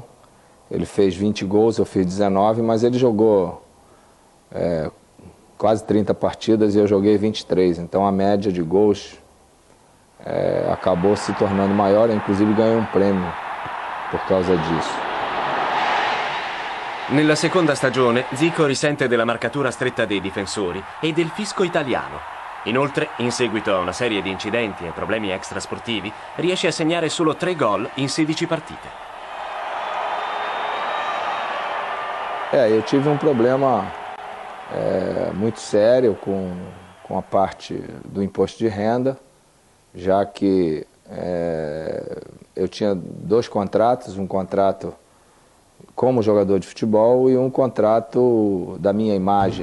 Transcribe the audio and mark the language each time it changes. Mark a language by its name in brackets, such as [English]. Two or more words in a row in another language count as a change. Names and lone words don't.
[Portuguese] Ele fez 20 gols, eu fiz 19, mas ele jogou quase 30 partidas e eu joguei 23. Então a média de gols acabou se tornando maior, eu inclusive ganhei um prêmio por causa disso. [Italian] Nella seconda stagione Zico risente della marcatura stretta dei difensori e del fisco italiano. Inoltre, in seguito a una serie di incidenti e problemi extrasportivi, riesce a segnare solo 3 gol in 16 partite. [Portuguese] Eu tive um problema muito sério com a parte do imposto de renda, já que eu tinha 2 contratos, um contrato como jogador de futebol e um contrato da minha imagem.